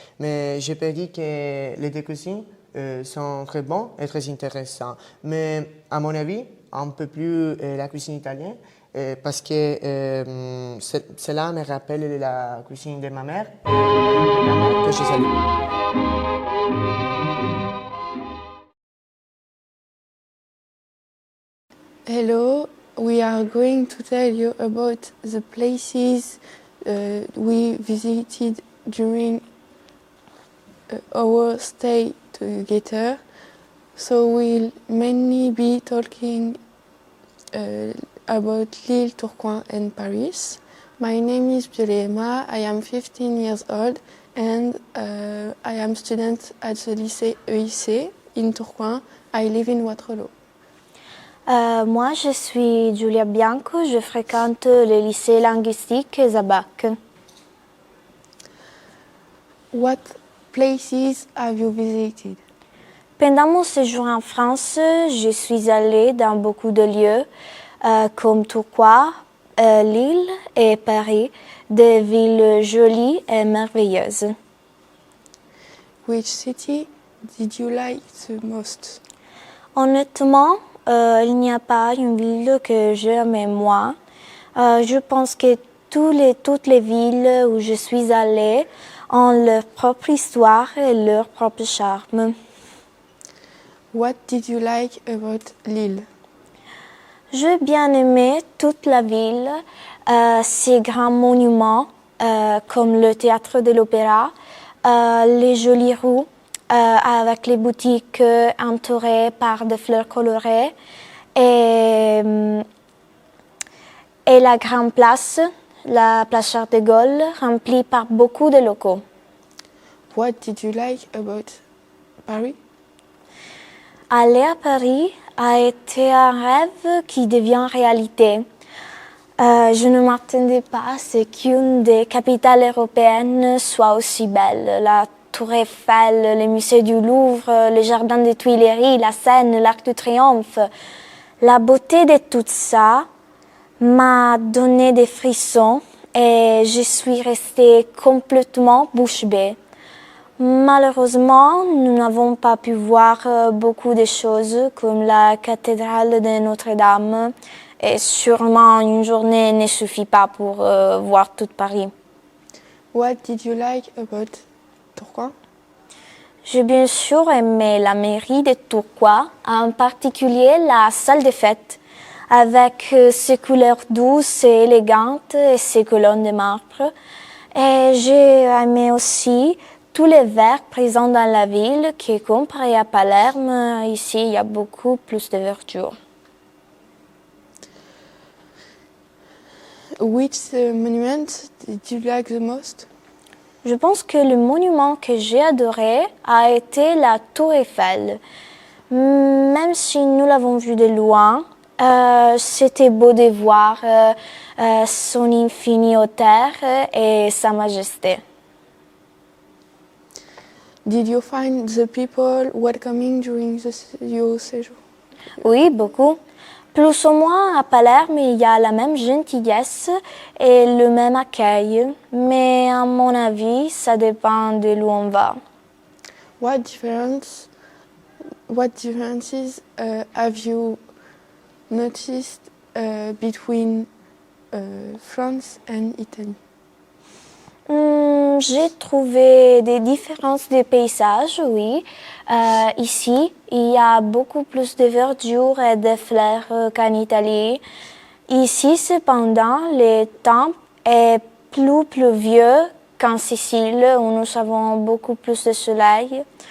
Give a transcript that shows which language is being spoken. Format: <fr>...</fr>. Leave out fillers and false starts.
<fr>Mais je peux dire que les deux cuisines sont très bons et très intéressants. Mais à mon avis, un peu plus la cuisine italienne, parce que cela me rappelle la cuisine de ma mère, que je salue.</fr> <en>Hello, we are going to tell you about the places we visited during our stay together. So we'll mainly be talking about Lille, Tourcoing and Paris. My name is Biolema, I am 15 years old and I am student at the lycée EIC in Tourcoing. I live in Waterloo.</en> <fr>Moi, je suis Giulia Bianco, je fréquente le lycée linguistique Zabac.</fr> <en>What places have you visited?</en> <fr>Pendant mon séjour en France, je suis allée dans beaucoup de lieux comme Tourcoing, Lille et Paris, des villes jolies et merveilleuses.</fr> <en>Which city did you like the most?</en> <fr>Honnêtement, il n'y a pas une ville que j'aime moins. Je pense que toutes les villes où je suis allée ont leur propre histoire et leur propre charme.</fr> <en>What did you like about Lille?</en> <fr>J'ai bien aimé toute la ville, ses grands monuments comme le théâtre de l'opéra, les jolies rues avec les boutiques entourées par des fleurs colorées et la grande place, la place Charles de Gaulle, remplie par beaucoup de locaux.</fr> <en>What did you like about Paris?</en> <fr>Aller à Paris a été un rêve qui devient réalité. Je ne m'attendais pas à ce qu'une des capitales européennes soit aussi belle. La Tour Eiffel, le musée du Louvre, le jardin des Tuileries, la Seine, l'Arc de Triomphe. La beauté de tout ça m'a donné des frissons et je suis restée complètement bouche bée. Malheureusement, nous n'avons pas pu voir beaucoup de choses comme la cathédrale de Notre-Dame et sûrement une journée ne suffit pas pour voir tout Paris.</fr> <en>What did you like about Tourcoing?</en> <fr>J'ai bien sûr aimé la mairie de Tourcoing, en particulier la salle des fêtes, avec ses couleurs douces et élégantes et ses colonnes de marbre. Et j'ai aimé aussi tous les verts présents dans la ville, qui comparé à Palerme, ici il y a beaucoup plus de verdure.</fr> <en>Which monument did you like the most?</en> <fr>Je pense que le monument que j'ai adoré a été la Tour Eiffel. Même si nous l'avons vu de loin, c'était beau de voir son infinie hauteur et sa majesté.</fr> <en>Did you find the people welcoming during your séjour?</en> <fr>Oui, beaucoup. Plus ou moins à Palerme, il y a la même gentillesse et le même accueil, mais à mon avis, ça dépend de où on va.</fr> <en>What differences have you noticed between France and Italy?</en> <fr>J'ai trouvé des différences de paysages, oui. Ici, il y a beaucoup plus de verdure et de fleurs qu'en Italie. Ici, cependant, le temps est plus pluvieux qu'en Sicile, où nous avons beaucoup plus de soleil.</fr>